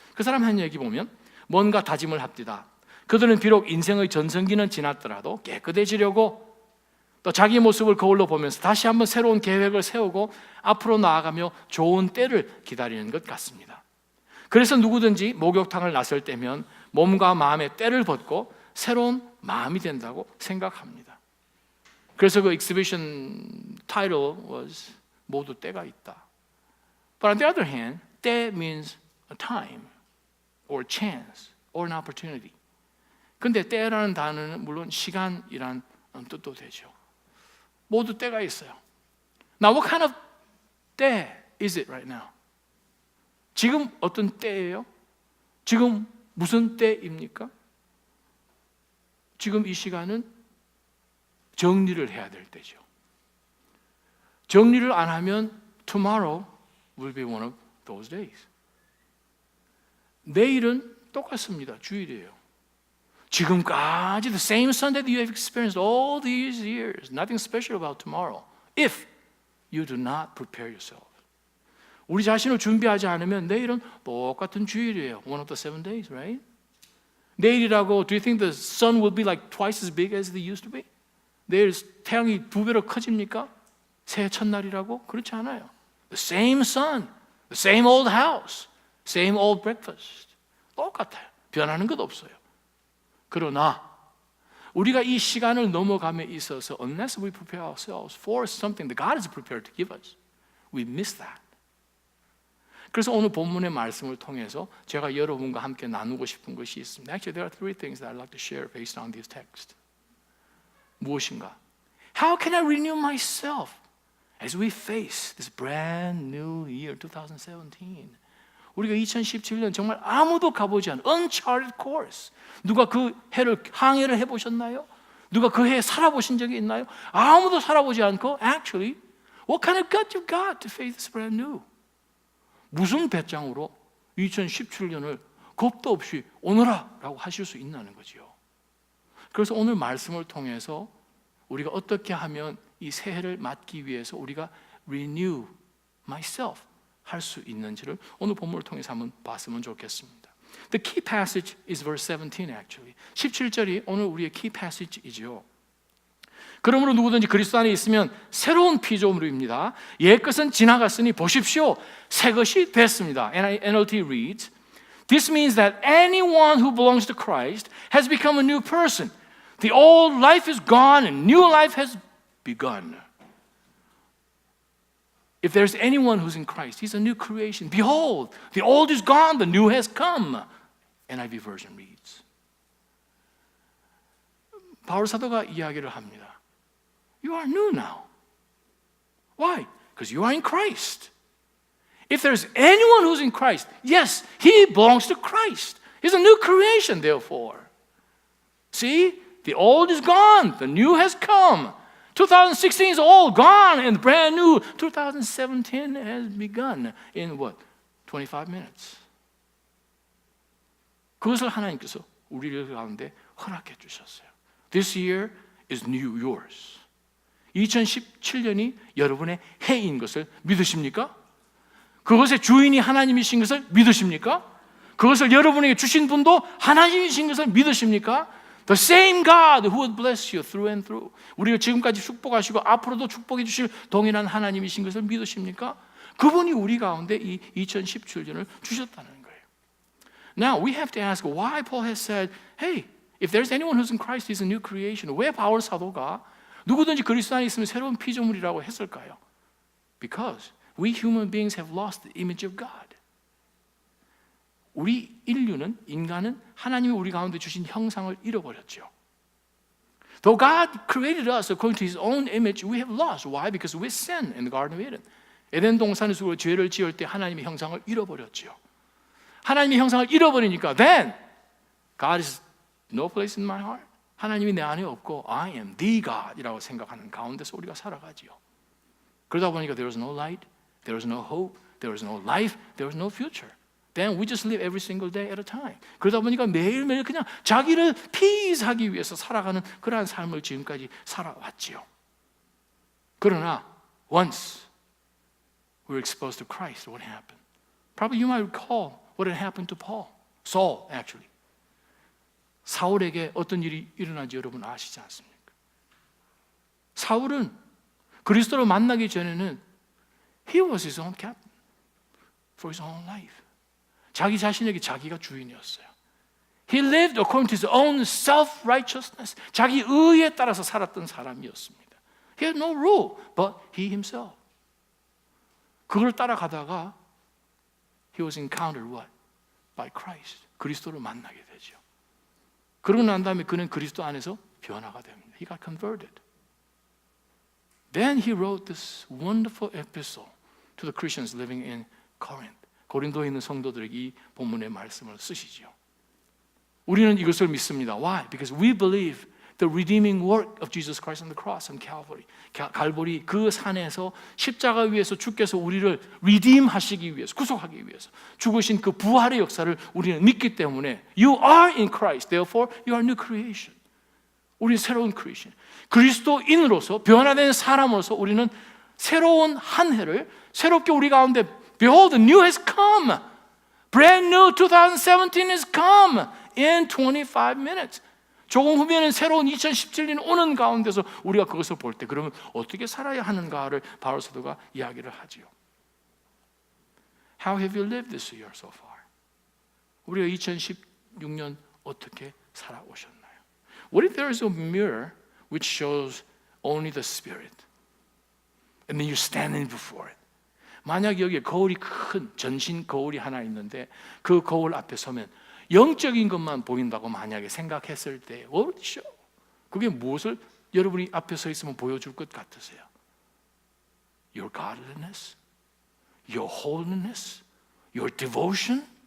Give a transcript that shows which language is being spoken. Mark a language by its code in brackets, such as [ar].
[ko] 그 사람 한 얘기 보면 뭔가 다짐을 합디다. 그들은 비록 인생의 전성기는 지났더라도 깨끗해지려고 또 자기 모습을 거울로 보면서 다시 한번 새로운 계획을 세우고 앞으로 나아가며 좋은 때를 기다리는 것 같습니다. 그래서 누구든지 목욕탕을 나설 때면 몸과 마음의 때를 벗고 새로운 마음이 된다고 생각합니다. 그래서 그 [en] exhibition title was [ko] 모두 때가 있다. [en] But on the other hand, 때 means a time or chance or an opportunity. [ko] 근데 때라는 단어는 물론 시간이란 뜻도 되죠. 모두 때가 있어요. [en] Now what kind of 때 is it right now? [ko] 지금 어떤 때예요? 지금 무슨 때입니까? 지금 이 시간은 정리를 해야 될 때죠. 정리를 안 하면 [en] tomorrow will be one of those days. [ko] 내일은 똑같습니다. 주일이에요. 지금까지 [en] the same Sunday that you have experienced all these years. Nothing special about tomorrow. If you do not prepare yourself. [ko] 우리 자신을 준비하지 않으면 내일은 똑같은 주일이에요. [en] One of the 7 days, right? [ko] 내일이라고 [en] do you think the sun will be like twice as big as they used to be? [ko] 내일 태양이 2배로 커집니까? 새해 첫날이라고? 그렇지 않아요. [en] The same sun, the same old house, same old breakfast. [ko] 똑같아요. 변하는 것 없어요. 그러나 우리가 이 시간을 넘어감에 있어서 [en] unless we prepare ourselves for something that God is prepared to give us, we miss that. [ko] 그래서 오늘 본문의 말씀을 통해서 제가 여러분과 함께 나누고 싶은 것이 있습니다. [en] Actually, there are 3 things that I'd like to share based on this text. [ko] 무엇인가? [en] How can I renew myself as we face this brand new year 2017? [ko] 우리가 2017년 정말 아무도 가보지 않은 [en] uncharted course. [ko] 누가 그 해를 항해를 해보셨나요? 누가 그 해에 살아보신 적이 있나요? 아무도 살아보지 않고 [en] actually, what kind of gut you got to face this brand new? [ko] 무슨 배짱으로 2017년을 겁도 없이 오너라 라고 하실 수 있나는 거지요. 그래서 오늘 말씀을 통해서 우리가 어떻게 하면 이 새해를 맞기 위해서 우리가 [en] renew myself [ko] 할 수 있는지를 오늘 본문을 통해서 한번 봤으면 좋겠습니다. [en] The key passage is verse 17 actually. [ko] 17절이 오늘 우리의 key passage이죠. 그러므로 누구든지 그리스도 안에 있으면 새로운 피조물입니다. 옛 것은 지나갔으니 보십시오. 새 것이 됐습니다. [en] NLT reads, This means that anyone who belongs to Christ has become a new person. The old life is gone and new life has begun. If there's anyone who's in Christ, he's a new creation. Behold, the old is gone, the new has come. NIV version reads. [ko] 바울 사도가 이야기를 합니다. [en] You are new now. Why? Because you are in Christ. If there's anyone who's in Christ, yes, he belongs to Christ. He's a new creation, therefore. See, the old is gone, the new has come. 2016 is all gone and brand new 2017 has begun in what? 25 minutes. [ko] 그것을 하나님께서 우리를 가운데 허락해 주셨어요. [en] This year is new yours. [ko] 2017년이 여러분의 해인 것을 믿으십니까? 그것의 주인이 하나님이신 것을 믿으십니까? 그것을 여러분에게 주신 분도 하나님이신 것을 믿으십니까? [en] The same God who would bless you through and through. [ko] 우리가 지금까지 축복하시고 앞으로도 축복해 주실 동일한 하나님이신 것을 믿으십니까? 그분이 우리 가운데 이 2017년을 주셨다는 거예요. [en] Now we have to ask why Paul has said, hey, if there's anyone who's in Christ, he's a new creation. [ko] 왜 바울 사도가 누구든지 그리스도 안에 있으면 새로운 피조물이라고 했을까요? [en] Because we human beings have lost the image of God. [ko] 우리 인류는, 인간은 하나님이 우리 가운데 주신 형상을 잃어버렸죠. [en] Though God created us according to His own image, we have lost. Why? Because we sinned in the Garden of Eden. [ko] 에덴 동산에서 죄를 지을 때 하나님의 형상을 잃어버렸죠. 하나님의 형상을 잃어버리니까 [en] then God is no place in my heart. [ko] 하나님이 내 안에 없고 [en] I am the God [ko] 이라고 생각하는 가운데서 우리가 살아가지요. 그러다 보니까 [en] there is no light, there is no hope, there is no life, there is no future. Then we just live every single day at a time. [ko] 그러다 보니까 매일매일 그냥 자기를 피스하기 위해서 살아가는 그러한 삶을 지금까지 살아왔지요. 그러나 [en] once we were exposed to Christ, what happened? Probably you might recall what had happened to Paul, Saul actually. [ko] 사울에게 어떤 일이 일어난지 여러분 아시지 않습니까? 사울은 그리스도를 만나기 전에는 [en] he was his own captain for his own life. [ko] 자기 자신에게 자기가 주인이었어요. [en] He lived according to his own self-righteousness. [ko] 자기 의에 따라서 살았던 사람이었습니다. [en] He had no rule, but he himself. [ko] 그걸 따라가다가 [en] he was encountered what? By Christ. [ko] 그리스도를 만나게 되죠. 그러고 난 다음에 그는 그리스도 안에서 변화가 됩니다. [en] He got converted. Then he wrote this wonderful epistle to the Christians living in Corinth. [ko] 고린도에 있는 성도들에게 이 본문의 말씀을 쓰시죠. 우리는 이것을 믿습니다. [en] Why? Because we believe the redeeming work of Jesus Christ on the cross on Calvary. [ko] 갈보리 그 산에서 십자가 위에서 주께서 우리를 redeem 하시기 위해서, 구속하기 위해서 죽으신 그 부활의 역사를 우리는 믿기 때문에 [en] You are in Christ, therefore you are new creation. [ko] 우리는 새로운 크리스천. 그리스도인으로서 변화된 사람으로서 우리는 새로운 한 해를 새롭게 우리 가운데 [en] Behold, the new has come. Brand new 2017 has come in 25 minutes. [ko] 조금 후면은 새로운 2017년 오는 가운데서 우리가 그것을 볼 때 그러면 어떻게 살아야 하는가를 바울 사도가 이야기를 하지요. [en] How have you lived this year so far? [ko] 우리가 2016년 어떻게 살아오셨나요? [en] What if there is a mirror which shows only the spirit? And then you're standing before it. [ko] 만약 여기에 거울이 큰 전신 거울이 하나 있는데 그 거울 앞에 서면 영적인 것만 보인다고 만약에 생각했을 때 [en] what would it show? [ko] 그게 무엇을 여러분이 앞에 서 있으면 보여줄 것 같으세요? [en] Your godliness? Your holiness? Your devotion?